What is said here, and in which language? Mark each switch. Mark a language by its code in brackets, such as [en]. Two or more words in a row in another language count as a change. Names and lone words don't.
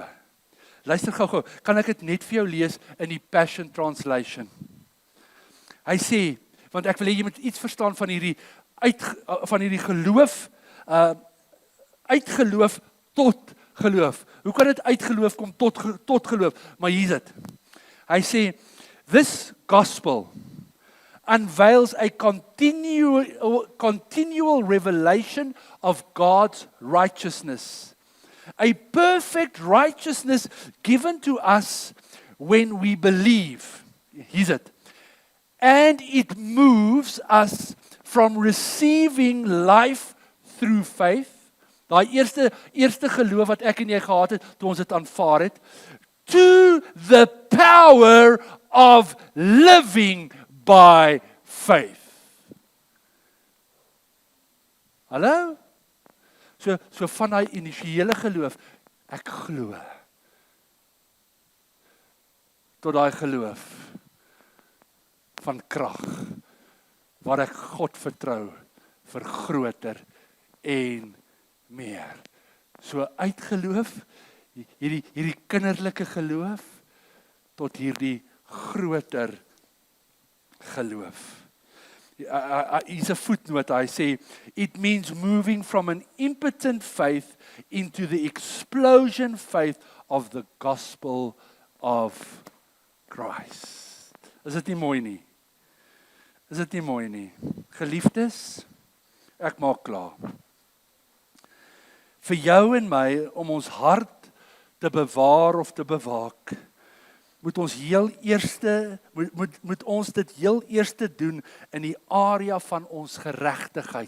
[af] Luister gou, kan ek dit net vir jou lees in die Passion Translation? Hy sê, want ek wil hê jy moet iets verstaan van hierdie geloof, uit geloof tot geloof. Hoe kan dit uit geloof kom tot geloof? Maar hier is dit. Hy sê, [en] this gospel unveils a continual revelation of God's righteousness. A perfect righteousness given to us when we believe. Here's it. And it moves us from receiving life through faith. [af] Daai eerste geloof wat ek en jy gehad het, toe ons dit aanvaar het, [en] to the power of living by faith. [af] Hallo? So van daai initiële geloof, ek glo, tot daai geloof van krag, waar ek God vertrou vir groter en meer. So uit geloof, hierdie kinderlike geloof, tot hierdie groter geloof. Hier's 'n voetnoot, hy sê, [en] it means moving from an impotent faith into the explosion faith of the gospel of Christ. [af] Is dit nie mooi nie? Is dit nie mooi nie? Geliefdes, ek maak klaar. Vir jou en my, om ons hart te bewaar of te bewaak, moet ons dit heel eerste doen in die area van ons geregtigheid.